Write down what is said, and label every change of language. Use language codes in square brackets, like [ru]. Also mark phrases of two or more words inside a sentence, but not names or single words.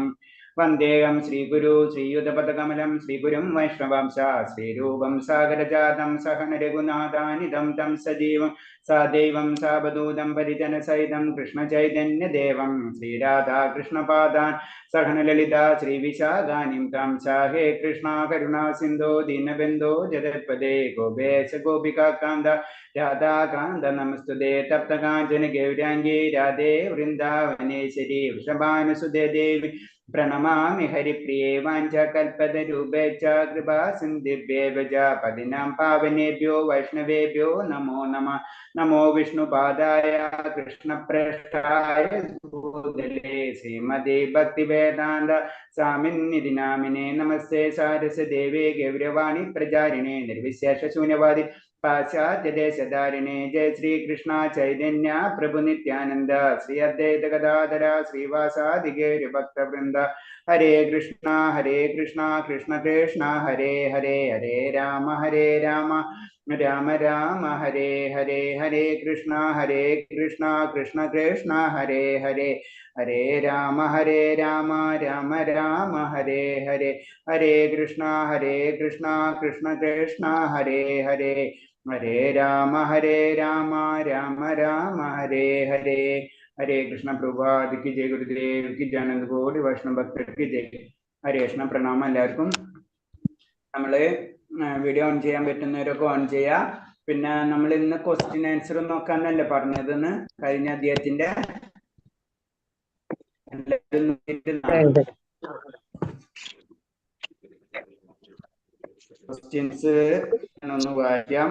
[sa] വന്ദേഹം ശ്രീഗുരു ശ്രീയുതപദകമലം ശ്രീഗുരും വൈഷ്ണവാംശ ശ്രീരൂപം സാഗരജാതം സഹന രഘുനാഥാനിധം തം സജീവം സാദൈവം സാവധൂതം പരിജനസഹിതം കൃഷ്ണചൈതന്യദേവം ശ്രീരാധാകൃഷ്ണപാദാൻ സഹന ലളിത ശ്രീവിശാഖാനിം താം സാഹേ കൃഷ്ണ കരുണാ സിന്ധോ ദീനബന്ധോ ജഗത്പദേ ഗോപേശ ഗോപികാന്ത രാധാകാന്ത നമസ്തുതേ. തപ്തകാഞ്ചന ഗൗരാംഗീ രാധേ വൃന്ദാവനേശ്വരി വൃഷഭാനുസുതേ ദേവി പ്രണമാമി ഹരിപ്രിയേ. വാഞ്ചകൽപതരൂപേ ച കൃപാ സിന്ധിഭ്യേവ ച പതിനാം പാവനേഭ്യോ വൈഷ്ണവേഭ്യോ നമോ നമഃ. നമോ വിഷ്ണുപാദായ കൃഷ്ണപ്രേഷ്ഠായ ഭൂതലേ ശ്രീമതേ ഭക്തിവേദാന്ത സ്വാമിന്നിധി നാമിനേ. നമസ്തേ സാരസ്വതദേവേ ഗൗരവാണി പ്രചാരിണേ നിർവിശേഷ ശൂന്യവാദി പാശ്ചാത്യദേശധാരിണേ. ജയ ശ്രീകൃഷ്ണ ചൈതന്യ പ്രഭു നിത്യാനന്ദ ശ്രീ അദ്വൈത ഗദാധര ശ്രീവാസാദി ഗൗരഭക്തവൃന്ദ. ഹരേ കൃഷ്ണ കൃഷ്ണ കൃഷ്ണ ഹരേ ഹരേ, ഹരേ രാമ രാമ രാമ ഹരേ ഹരേ. ഹരേ കൃഷ്ണ കൃഷ്ണ കൃഷ്ണ ഹരേ ഹരേ, ഹരേ രാമ രാമ രാമ ഹരേ ഹരേ. ഹരേ കൃഷ്ണ കൃഷ്ണ കൃഷ്ണ ഹരേ ഹരേ, ഹരേ രാമ രാമ രാമ ഹരേ ഹരേ. ഹരേ കൃഷ്ണ. [hi] प्रभात की जय, गुरुदेव की जय, [ml] ആനന്ദ കോടി വൈഷ്ണവ ഭക്തർക്ക് ജയ. [sa] ഹരേ കൃഷ്ണ. [ml] പ്രണാമം എല്ലാവർക്കും. നമ്മള് വീഡിയോ ഓൺ ചെയ്യാൻ പറ്റുന്നവരൊക്കെ ഓൺ ചെയ്യാം. പിന്നെ നമ്മൾ ഇന്ന് [en] question answer [ml] നോക്കാന്നല്ലേ പറഞ്ഞതെന്ന് കഴിഞ്ഞ അധ്യായത്തിന്റെ. ക്വസ്റ്റ്യൻസ് ഒന്ന് വായിക്കാം.